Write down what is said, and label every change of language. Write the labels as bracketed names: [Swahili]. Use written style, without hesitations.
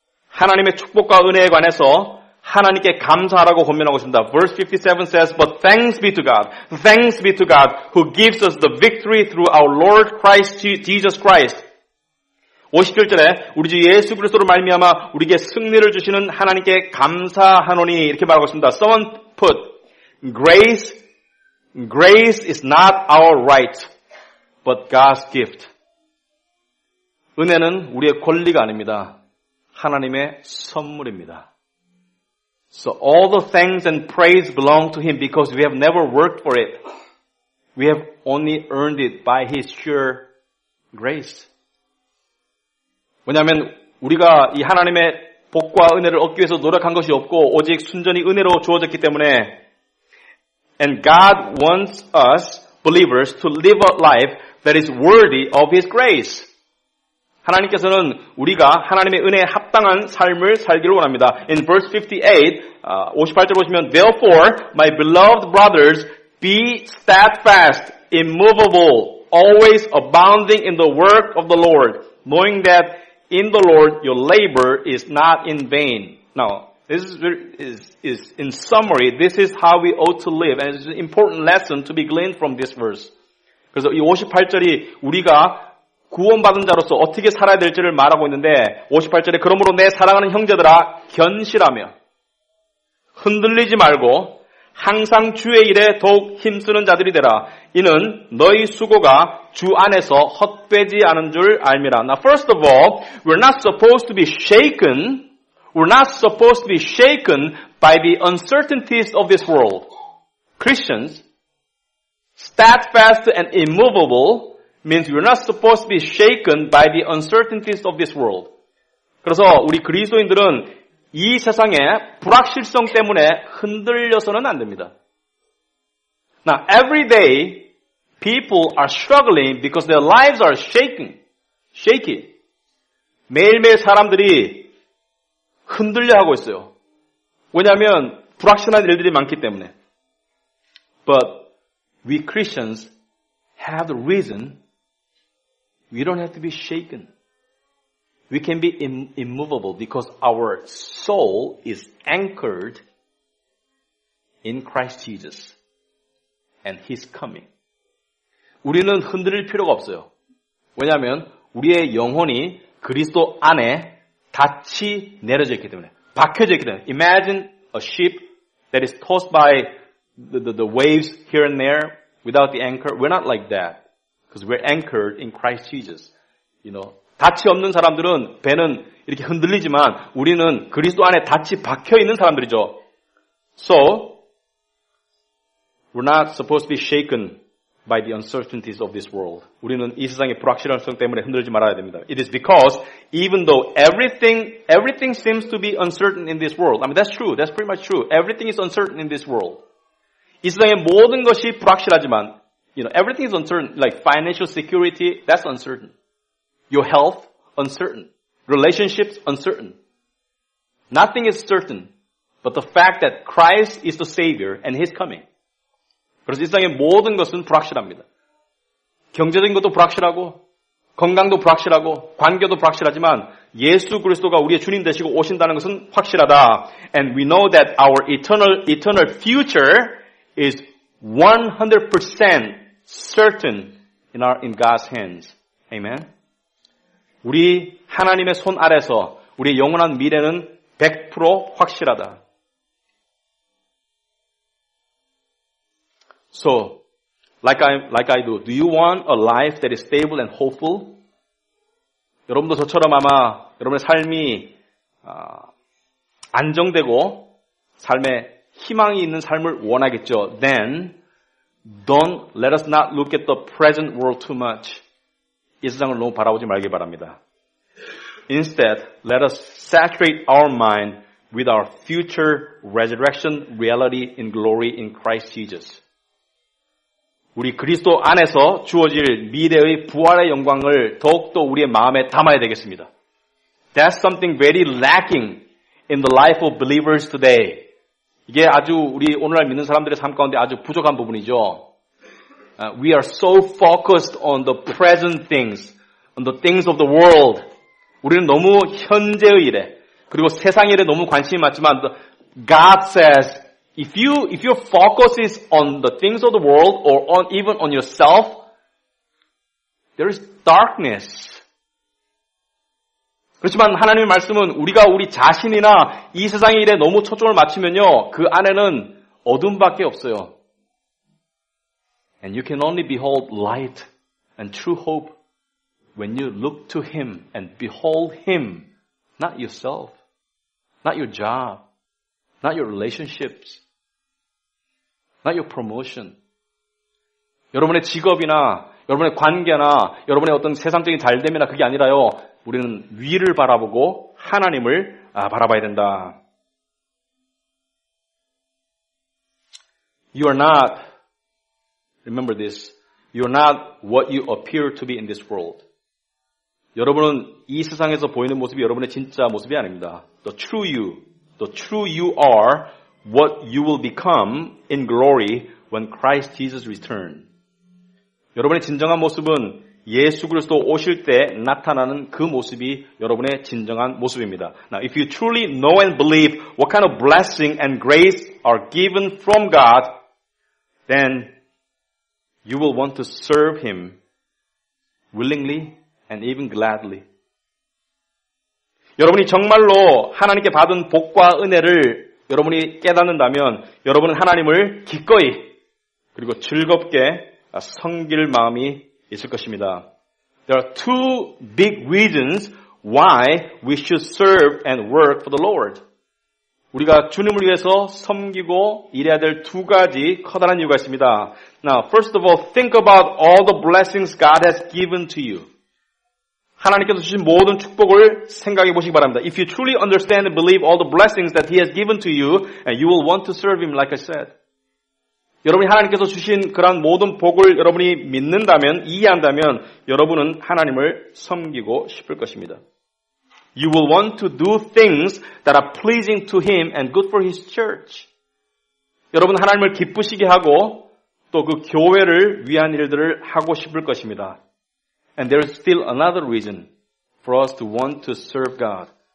[Korean] 하나님의 축복과 은혜에 관해서 하나님께 감사하라고 권면하고 있습니다. [English] Verse 57 says, But thanks be to God. Thanks be to God who gives us the victory through our Lord Christ Jesus Christ. [Korean] 57절에 우리 주 예수 그리스도로 말미암아 우리에게 승리를 주시는 하나님께 감사하노니 이렇게 말하고 있습니다. [English] Someone put, Grace is not our right, but God's gift. [Korean] 은혜는 우리의 권리가 아닙니다. 하나님의 선물입니다. [English] So all the thanks and praise belong to Him because we have never worked for it. We have only earned it by His sheer grace. [Korean] 왜냐하면 우리가 이 하나님의 복과 은혜를 얻기 위해서 노력한 것이 없고 오직 순전히 은혜로 주어졌기 때문에 [English] And God wants us believers to live a life that is worthy of His grace. [Korean] 하나님께서는 우리가 하나님의 은혜에 합당한 삶을 살기를 원합니다. [English] In verse 58, [Korean] 58절 보시면 [English] Therefore, my beloved brothers, be steadfast, immovable, always abounding in the work of the Lord, knowing that in the Lord your labor is not in vain. Now, this is in summary, this is how we ought to live, and it's an important lesson to be gleaned from this verse. [Korean] 그래서 이 58절이 우리가 구원받은 자로서 어떻게 살아야 될지를 말하고 있는데 58절에 그러므로 내 사랑하는 형제들아 견실하며 흔들리지 말고 항상 주의 일에 더욱 힘쓰는 자들이 되라. 이는 너희 수고가 주 안에서 헛되지 않은 줄 알미라. [English] Now first of all, we're not supposed to be shaken. We're not supposed to be shaken by the uncertainties of this world. Christians, steadfast and immovable means we're not supposed to be shaken by the uncertainties of this world. [Korean] 그래서 우리 그리스도인들은 이 세상의 불확실성 때문에 흔들려서는 안 됩니다. [English] Now, every day, people are struggling because their lives are shaky. [Korean] 매일매일 사람들이 흔들려 하고 있어요. 왜냐하면 불확실한 일들이 많기 때문에. [English] But we Christians have the reason we don't have to be shaken. We can be immovable because our soul is anchored in Christ Jesus and His coming. [Korean] 우리는 흔들릴 필요가 없어요. 왜냐하면 우리의 영혼이 그리스도 안에 닻이 내려져 있기 때문에, 박혀져 있기 때문에. [English] Imagine a ship that is tossed by the waves here and there without the anchor. We're not like that because we're anchored in Christ Jesus. You know. [Korean] 닻이 없는 사람들은 배는 이렇게 흔들리지만 우리는 그리스도 안에 닻이 박혀 있는 사람들이죠. [English] So, we're not supposed to be shaken by the uncertainties of this world. [Korean] 우리는 이 세상의 불확실성 때문에 흔들리지 말아야 됩니다. [English] It is because even though everything seems to be uncertain in this world. I mean, that's true. That's pretty much true. Everything is uncertain in this world. [Korean] 이 세상의 모든 것이 불확실하지만, [English] you know, everything is uncertain. Like financial security, that's uncertain. Your health, uncertain. Relationships, uncertain. Nothing is certain but the fact that Christ is the Savior and His coming. [Korean] 그래서 이 세상의 모든 것은 불확실합니다. 경제적인 것도 불확실하고, 건강도 불확실하고, 관계도 불확실하지만 예수 그리스도가 우리의 주님 되시고 오신다는 것은 확실하다. [English] And we know that our eternal future is 100% certain in God's hands. Amen. [Korean] 우리 하나님의 손 아래서 우리의 영원한 미래는 100% 확실하다. [English] So, like I do you want a life that is stable and hopeful? [Korean] 여러분도 저처럼 아마 여러분의 삶이 안정되고 삶에 희망이 있는 삶을 원하겠죠. [English] Then, don't let us not look at the present world too much. [Korean] 이 세상을 너무 바라보지 말기 바랍니다. [English] Instead, let us saturate our mind with our future resurrection reality in glory in Christ Jesus. [Korean] 우리 그리스도 안에서 주어질 미래의 부활의 영광을 더욱더 우리의 마음에 담아야 되겠습니다. [English] That's something very lacking in the life of believers today. [Korean] 이게 아주 우리 오늘날 믿는 사람들의 삶 가운데 아주 부족한 부분이죠. [English] We are so focused on the present things, on the things of the world. [Korean] 우리는 너무 현재의 일에, 그리고 세상 일에 너무 관심이 많지만 [English] God says, if your focus is on the things of the world or even on yourself, there is darkness. [Korean] 그렇지만 하나님의 말씀은 우리가 우리 자신이나 이 세상의 일에 너무 초점을 맞추면요, 그 안에는 어둠밖에 없어요. [English] And you can only behold light and true hope when you look to Him and behold Him, not yourself, not your job, not your relationships, not your promotion. [Korean] 여러분의 직업이나 여러분의 관계나 여러분의 어떤 세상적인 잘됨이나 그게 아니라요. 우리는 위를 바라보고 하나님을 바라봐야 된다. [English] You are not, remember this, you are not what you appear to be in this world. [Korean] 여러분은 이 세상에서 보이는 모습이 여러분의 진짜 모습이 아닙니다. [English] The true you are what you will become in glory when Christ Jesus returns. [Korean] 여러분의 진정한 모습은 예수 그리스도 오실 때 나타나는 그 모습이 여러분의 진정한 모습입니다. [English] Now, if you truly know and believe what kind of blessing and grace are given from God, then you will want to serve Him willingly and even gladly. [Korean] 여러분이 정말로 하나님께 받은 복과 은혜를 여러분이 깨닫는다면 여러분은 하나님을 기꺼이 그리고 즐겁게 섬길 마음이 있을 것입니다. [English] There are two big reasons why we should serve and work for the Lord. [Korean] 우리가 주님을 위해서 섬기고 일해야 될 두 가지 커다란 이유가 있습니다. [English] Now, first of all, think about all the blessings God has given to you. [Korean] 하나님께서 주신 모든 축복을 생각해 보시기 바랍니다. [English] If you truly understand and believe all the blessings that He has given to you, you will want to serve Him like I said. [Korean] 여러분이 하나님께서 주신 그런 모든 복을 여러분이 믿는다면, 이해한다면 여러분은 하나님을 섬기고 싶을 것입니다. [English] You will want to do things that are pleasing to Him and good for His church. [Korean] 여러분 하나님을 기쁘시게 하고 또 그 교회를 위한 일들을 하고 싶을 것입니다. [English] And there is still another reason for us to want to serve God.